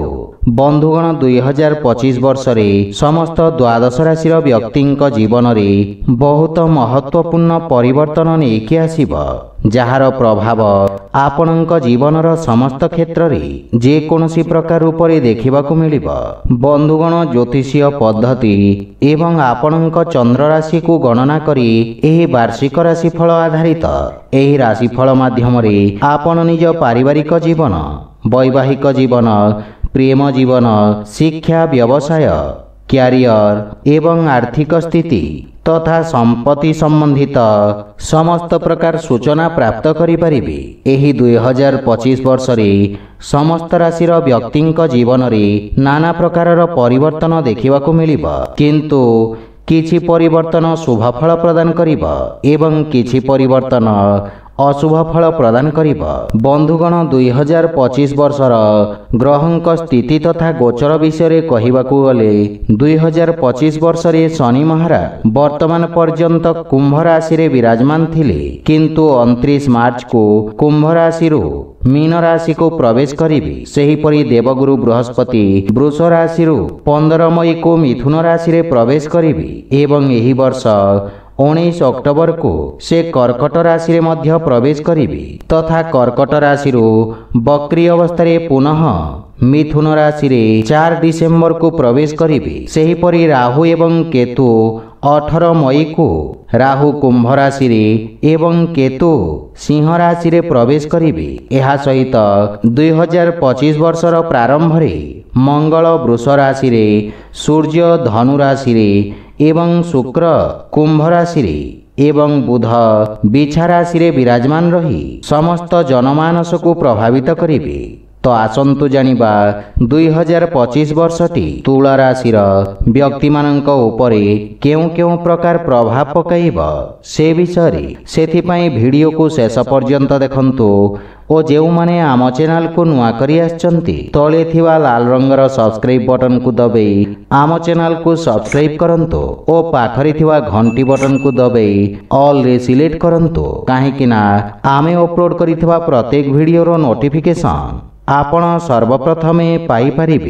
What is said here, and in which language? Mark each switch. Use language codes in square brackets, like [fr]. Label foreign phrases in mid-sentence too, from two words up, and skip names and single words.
[or] ବନ୍ଧୁଗଣ 2025 ବର୍ଷରେ ସମସ୍ତ ଦ୍ୱାଦଶ ରାଶି ବ୍ୟକ୍ତିଙ୍କ ଜୀବନ ରେ ବହୁତ ମହତ୍ୱପୂର୍ଣ୍ଣ ପରିବର୍ତ୍ତନ ନେଇକି ଆସିବ, ଯାର ପ୍ରଭାବ ଆପଣଙ୍କ ଜୀବନର ସମସ୍ତ କ୍ଷେତ୍ର ରେ ଯେ କୌଣସି ପ୍ରକାର ଉପରେ ଦେଖିବାକୁ ମିଳିବ। ବନ୍ଧୁଗଣ ଜ୍ୟୋତିଷୀୟ ପଦ୍ଧତି ଏବଂ ଆପଣଙ୍କ ଚନ୍ଦ୍ର ରାଶି କୁ ଗଣନା କରି ଏହି ବାର୍ଷିକ ରାଶିଫଳ ଆଧାରିତ ଏହି ରାଶିଫଳ ମାଧ୍ୟମ ରେ ଆପଣ ନିଜ ପାରିବାରିକ ଜୀବନ, ବୈବାହିକ ଜୀବନ, ପ୍ରେମ ଜୀବନ, ଶିକ୍ଷା, ବ୍ୟବସାୟ, କ୍ୟାରିୟର ଏବଂ ଆର୍ଥିକ ସ୍ଥିତି ତଥା ସମ୍ପତ୍ତି ସମ୍ବନ୍ଧିତ ସମସ୍ତ ପ୍ରକାର ସୂଚନା ପ୍ରାପ୍ତ କରିପାରିବେ। ଏହି 2025 ବର୍ଷ ରେ ସମସ୍ତ ରାଶିର ବ୍ୟକ୍ତିଙ୍କ ଜୀବନ ରେ ନାନା ପ୍ରକାରର ପରିବର୍ତ୍ତନ ଦେଖିବାକୁ ମିଳିବ, କିନ୍ତୁ କିଛି ପରିବର୍ତ୍ତନ ଶୁଭ ଫଳ ପ୍ରଦାନ କରିବ ଏବଂ କିଛି ପରିବର୍ତ୍ତନ ଅଶୁଭ ଫଳ ପ୍ରଦାନ କରିବ। ବନ୍ଧୁଗଣ 2025 ବର୍ଷର ଗ୍ରହଙ୍କ ସ୍ଥିତି ତଥା ଗୋଚର ବିଷୟ କହିବାକୁ ଗଲେ 2025 ବର୍ଷ ରେ ଶନି ମହାରାଜ ବର୍ତ୍ତମାନ ପର୍ଯ୍ୟନ୍ତ କୁମ୍ଭ ରାଶି ରେ ବିରାଜମାନ ଥିଲେ, କିନ୍ତୁ 29 ମାର୍ଚ୍ଚ କୁ କୁମ୍ଭ ରାଶି ରୁ ମୀନ ରାଶି କୁ ପ୍ରବେଶ କରିବେ। ସେହିପରି ଦେବଗୁରୁ ବୃହସ୍ପତି ବୃଷ ରାଶି ରୁ 15 ମଇ କୁ ମିଥୁନ ରାଶି ରେ ପ୍ରବେଶ କରିବେ ଏବଂ ଏହି ବର୍ଷ 19 ଅକ୍ଟୋବର କୁ ସେ କର୍କଟ ରାଶି ରେ ମଧ୍ୟ ପ୍ରବେଶ କରିବେ ତଥା କର୍କଟ ରାଶି ରୁ ବକ୍ରୀ ଅବସ୍ଥା ରେ ପୁନଃ ମିଥୁନ ରାଶି ରେ 4 ଡିସେମ୍ବର କୁ ପ୍ରବେଶ କରିବେ। ସେହିପରି ରାହୁ ଏବଂ କେତୁ 18 ମଇ କୁ ରାହୁ କୁମ୍ଭ ରାଶି ରେ ଏବଂ କେତୁ ସିଂହ ରାଶି ରେ ପ୍ରବେଶ କରିବେ। ଏହା ସହିତ 2025 ବର୍ଷର ପ୍ରାରମ୍ଭ ରେ ମଙ୍ଗଳ ବୃଷ ରାଶି ରେ, ସୂର୍ଯ୍ୟ ଧନୁ ରାଶି ରେ ଏବଂ ଶୁକ୍ର କୁମ୍ଭ ରାଶି ରେ ଏବଂ ବୁଧ ବିଛା ରାଶି ରେ ବିରାଜମାନ ରହି ସମସ୍ତ ଜନମାନସ କୁ ପ୍ରଭାବିତ କରିବେ। ତ ଆସନ୍ତୁ ଜାଣିବା 2025 ବର୍ଷଟି ତୁଳା ରାଶି ବ୍ୟକ୍ତି ମାନଙ୍କ ଉପରେ କେଉଁ କେଉଁ ପ୍ରକାର ପ୍ରଭାବ ପକାଇବ ସେ ବିଷୟ ସେଥିପାଇଁ ଭିଡିଓ କୁ ଶେଷ ପର୍ଯ୍ୟନ୍ତ ଦେଖନ୍ତୁ ଓ ଯେଉଁ ମାନେ ଆମ ଚ୍ୟାନେଲ କୁ ନୂଆ କରି ଆସିଛନ୍ତି ତଳେ ଥିବା ଲାଲ ରଙ୍ଗର [en] subscribe button [or] କୁ ଦବାଇ ଆମ ଚ୍ୟାନେଲ କୁ ସବସ୍କ୍ରାଇବ କରନ୍ତୁ ଓ ପାଖରେ ଥିବା ଘଣ୍ଟି ବଟନ କୁ ଦବାଇ ଅଲ ରେ ସିଲେକ୍ଟ କରନ୍ତୁ, କାହିଁକି ନା ଆମେ ଅପଲୋଡ କରିଥିବା ପ୍ରତ୍ୟେକ ଭିଡିଓ ର ନୋଟିଫିକେସନ ଆପଣ ସର୍ବପ୍ରଥମେ ପାଇ ପାରିବେ।